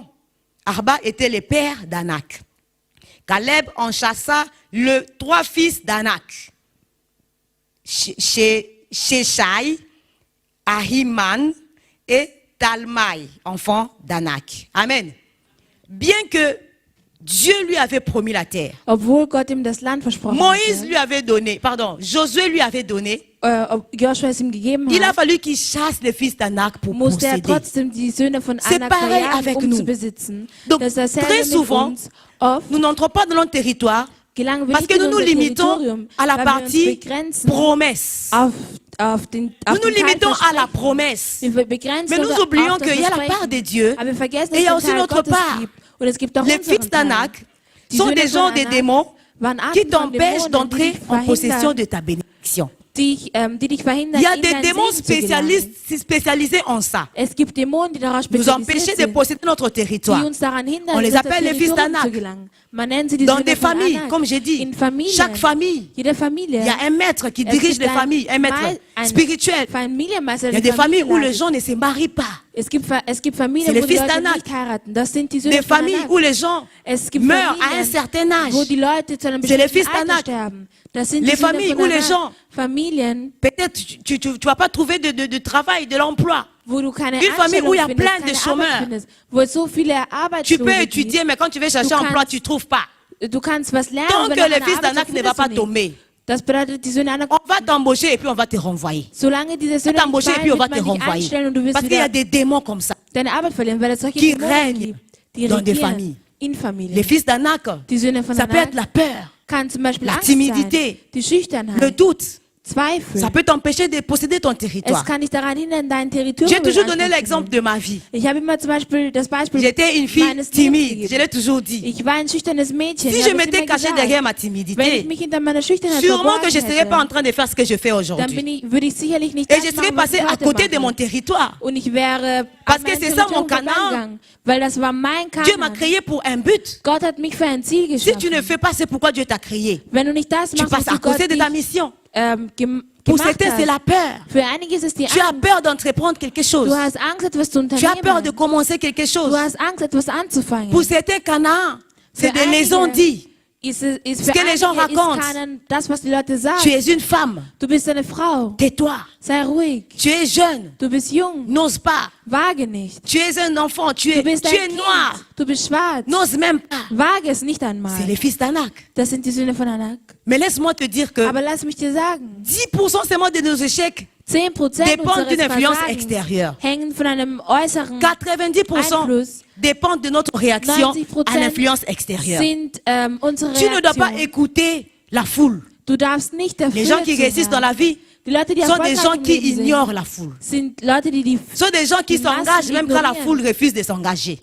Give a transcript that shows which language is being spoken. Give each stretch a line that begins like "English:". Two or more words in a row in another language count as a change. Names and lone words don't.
French: Arba était le père d'Anak. Caleb en chassa les 3 fils d'Anak. Sheshai, Ahiman et Talmaï, enfants d'Anak. Amen. Bien que Dieu lui avait promis la terre.
German: Obwohl Gott ihm das Land versprochen
French: Moïse
German: hatte,
French: lui avait donné, Josué lui avait donné.
German: Joshua es ihm gegeben
French: Il a
German: hat,
French: fallu qu'il chasse les fils d'Anak pour
German: musste er
French: posséder.
German: trotzdem die Söhne von
French: C'est
German: Anak
French: pareil
German: verjagen,
French: avec
German: um
French: nous.
German: zu besitzen.
French: Donc,
German: Das ist dasselbe
French: très
German: mit
French: souvent,
German: uns. Oft
French: nous n'entrons pas dans notre territoire
German: gelangen wir
French: parce
German: nicht
French: que
German: in
French: nous nous
German: unser
French: limitons
German: Territorium,
French: à la
German: weil wir uns
French: partie
German: begrenzen
French: promesse.
German: auf den
French: Nous nous
German: Teil
French: limitons à la
German: Versprechen.
French: promesse.
German: Wir begrenzen
French: Mais nous
German: uns
French: oublions
German: auf das
French: qu'il y a la
German: Versprechen.
French: part de Dieu
German: Aber wir vergessen,
French: et il y a
German: dass es
French: aussi
German: den Teil
French: notre
German: Gottes
French: part.
German: gibt. Und es gibt auch
French: Les
German: unseren
French: fils
German: Teil.
French: d'Anak
German: Die
French: sont
German: Söhne
French: des
German: von
French: gens, des
German: Anak
French: démons
German: waren Arten
French: qui
German: von
French: t'empêchent
German: Dämonen,
French: d'entrer
German: die dich
French: en possession
German: verhindern,
French: de ta bénédiction.
German: die dich verhindern,
French: Il y a
German: in
French: des
German: dein
French: démons
German: Segen zu gelangen.
French: spécialisés en ça.
German: Es gibt Dämonen, die darauf
French: Nous empêcher
German: spezialisiert
French: de
German: sind,
French: posséder notre territoire.
German: die uns daran hindern,
French: On les
German: in unser
French: appelle les fils
German: Territorium
French: d'Anak.
German: zu gelangen. Man nennt sie die
French: Dans
German: Söhne
French: des
German: von
French: familles,
German: Anak.
French: comme j'ai dit,
German: In Familien.
French: chaque famille,
German: Jede Familie.
French: il y a un maître qui
German: Es
French: dirige
German: gibt
French: les familles, un maître spirituel.
German: Familienmeister,
French: Il y a
German: der
French: des familles où les
German: leitet.
French: gens ne se marient pas.
German: Es gibt Familien,
French: C'est les
German: wo die
French: fils
German: Leute
French: d'Anak.
German: nicht heiraten. Das sind die Söhne
French: Des
German: von
French: familles
German: Anak.
French: où les gens
German: Es gibt
French: meurent à
German: Familien,
French: un certain âge.
German: wo die Leute zu einem
French: C'est les
German: bestimmten
French: fils
German: Alter
French: d'Anak.
German: sterben. Das sind
French: Les
German: die Söhne
French: familles
German: von
French: où les
German: Anak.
French: gens-
German: Familien,
French: Peut-être tu vas pas trouver de travail, de l'emploi.
German: wo du keine
French: Une famille où il y a
German: Anstellung
French: plein
German: findest,
French: de
German: keine Arbeit
French: chômeurs.
German: findest, wo es so viele
French: Tu peux
German: Arbeitslose gibt.
French: étudier, mais quand tu veux chercher
German: Du
French: emploi,
German: kannst-
French: tu trouves pas.
German: Du kannst was lernen,
French: Tant
German: wenn
French: que
German: du
French: le
German: eine
French: fils
German: Arbeit
French: d'Anak
German: hast,
French: ne va
German: findest
French: pas
German: du nicht.
French: tomber,
German: Das bedeutet, die Söhne Anak,
French: on va t'embaucher et puis on va te renvoyer.
German: solange diese
French: On
German: Söhne
French: va t'embaucher et
German: fallen,
French: puis on va
German: wird
French: te
German: man dich
French: renvoyer.
German: einstellen und du wirst
French: Parce qu'il y a
German: wieder
French: des démons comme ça
German: deine Arbeit verlieren, weil es solche
French: qui
German: Dämonen
French: règnent
German: gibt, die
French: dans des
German: regieren
French: familles.
German: in Familien.
French: Les fils d'Anak,
German: Die Söhne von
French: ça peut
German: Anak
French: être la peur,
German: kann zum Beispiel
French: la
German: Angst
French: timidité,
German: sein, die Schüchternheit,
French: le doute.
German: Zweifel.
French: Ça peut t'empêcher de posséder ton
German: Es
French: territoire.
German: kann dich daran hindern, dein Territorium
French: J'ai toujours
German: in
French: donné
German: Anspruch zu
French: l'exemple
German: nehmen.
French: de ma vie.
German: Ich habe immer zum Beispiel das Beispiel
French: J'étais une fille
German: meines Lebens
French: timide,
German: gegeben.
French: je l'ai toujours dit.
German: Ich war ein schüchternes Mädchen.
French: Si
German: ich
French: je
German: habe es
French: m'étais
German: immer
French: cachée
German: gesagt.
French: derrière ma
German: Wenn ich
French: timidité,
German: mich hinter meiner Schüchternheit
French: sûrement que
German: verborgen
French: je ne serais pas en
German: hätte,
French: train de faire ce que je fais
German: dann
French: aujourd'hui.
German: würde ich sicherlich nicht
French: Et
German: das
French: je serais
German: machen, was
French: passée
German: ich
French: à
German: heute
French: côté de
German: mache.
French: mon territoire.
German: Und ich wäre
French: Parce
German: an
French: que
German: mein
French: c'est ça mon
German: Territorium
French: Canaan.
German: vorbeigegangen, weil das war mein
French: Dieu m'a
German: Kanaan.
French: créé pour un but.
German: Gott hat mich für ein Ziel
French: Si
German: geschaffen.
French: tu ne fais pas, c'est pourquoi Dieu t'a créé.
German: Wenn du nicht das
French: Tu
German: machst,
French: passes à
German: was Gott
French: côté de
German: dich,
French: ta mission.
German: gemacht
French: Pour certains, c'est
German: hat.
French: la peur.
German: Für einige ist es die
French: Tu as
German: Angst.
French: peur d'entreprendre quelque chose.
German: Du hast Angst, etwas zu
French: Tu as peur de
German: unternehmen.
French: commencer quelque chose.
German: Du hast Angst, etwas anzufangen.
French: Pour certains, Canaan, c'est
German: Für
French: des maisons
German: einige
French: dites.
German: ist
French: Ce
German: für
French: que les gens
German: einige ist
French: racontent.
German: Kanaan das, was die Leute sagen.
French: Tu es une femme.
German: Du bist eine Frau.
French: Tais-toi.
German: Sei ruhig.
French: Tu es jeune.
German: Du bist jung.
French: N'ose pas.
German: Wage nicht.
French: Tu es un enfant. Tu
German: Du
French: es
German: bist ein
French: noir.
German: Kind. Du bist schwarz.
French: N'ose même pas.
German: Wage es nicht
French: C'est
German: einmal.
French: les fils d'Anak.
German: Das sind die Söhne von Anak.
French: Mais laisse-moi te dire que
German: Aber lass mich dir sagen,
French: 10% seulement de nos échecs
German: 10%
French: dépendent d'une
German: unseres
French: influence
German: Versagens
French: extérieure.
German: hängen von einem äußeren
French: 90%
German: Einfluss.
French: dépendent de notre réaction
German: 90%
French: à l'influence extérieure.
German: sind unsere
French: Tu ne dois pas
German: Reaktionen.
French: écouter la foule.
German: Du darfst nicht der
French: Les gens
German: Fülle
French: qui réussissent dans
German: zuhören.
French: la vie
German: Die Leute, die
French: sont des
German: erfolgreich
French: gens
German: im
French: qui
German: Leben sind,
French: ignorent la foule.
German: sind Leute, die
French: sont des gens qui
German: Die Massen
French: s'engagent même quand la
German: ignorieren.
French: foule refuse de s'engager.